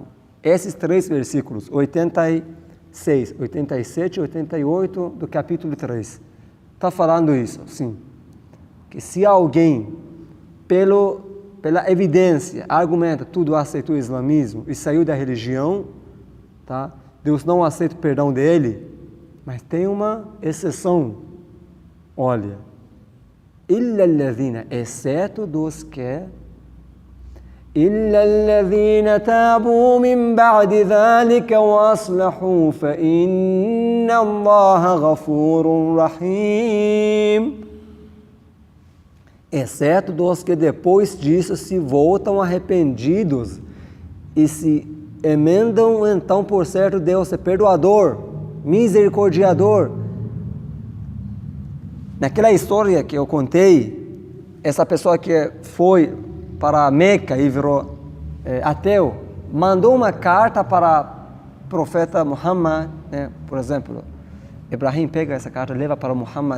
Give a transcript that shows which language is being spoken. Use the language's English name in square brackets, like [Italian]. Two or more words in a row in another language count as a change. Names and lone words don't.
[Portuguese] Esses 3 versículos, 86, 87 e 88 do capítulo 3, está falando isso, sim. Que se alguém, pela evidência, argumenta, tudo aceitou o islamismo e saiu da religião, tá? Deus não aceita o perdão dele, mas tem uma exceção. Olha, [Arabic] إِلَّا الَّذِينَ, [Portuguese] exceto dos que [Arabic] إِلَّا الَّذِينَ تَابُوا مِنْ بَعْدِ ذَلِكَ وَأَصْلَحُوا فَإِنَّ اللَّهَ غَفُورٌ رَحِيمٌ. [Portuguese] Exceto dos que depois disso se voltam arrependidos e se emendam, então, por certo, Deus é perdoador, misericordiador. Naquela história que eu contei, essa pessoa que foi para Meca e virou ateu, mandou uma carta para o profeta Muhammad, né, por exemplo, Ibrahim pega essa carta, leva para Muhammad.